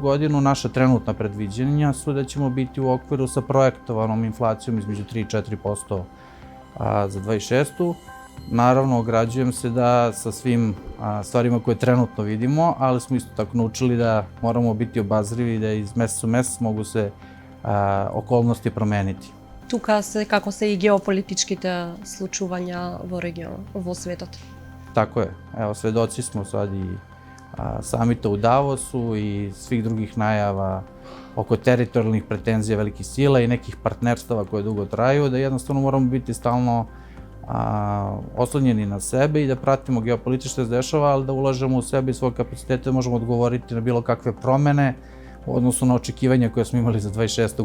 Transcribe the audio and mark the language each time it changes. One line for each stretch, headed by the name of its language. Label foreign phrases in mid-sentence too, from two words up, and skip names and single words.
Serbian: godinu naša trenutna predviđenja su da ćemo biti u okviru sa projektovanom inflacijom između 3 i 4% za 26. Naravno, ograđujem se da sa svim stvarima koje trenutno vidimo, ali smo isto tako naučili da moramo biti obazrivi i da iz meseca u mesec mogu se okolnosti promeniti.
Macedonian: Тука се како се и геополитичките случувања во регионот, во светот.
Serbian: Tako je. Evo, svedoci smo sad i samita u Davosu i svih drugih najava oko teritorijalnih pretenzija velikih sila i nekih partnerstava koje dugo traju, da jednostavno moramo biti stalno oslonjeni na sebe i da pratimo geopolitički što se dešava, ali da ulažemo u sebe i svoje kapacitete, možemo odgovoriti na bilo kakve promene u odnosu na očekivanja koje smo imali za 26.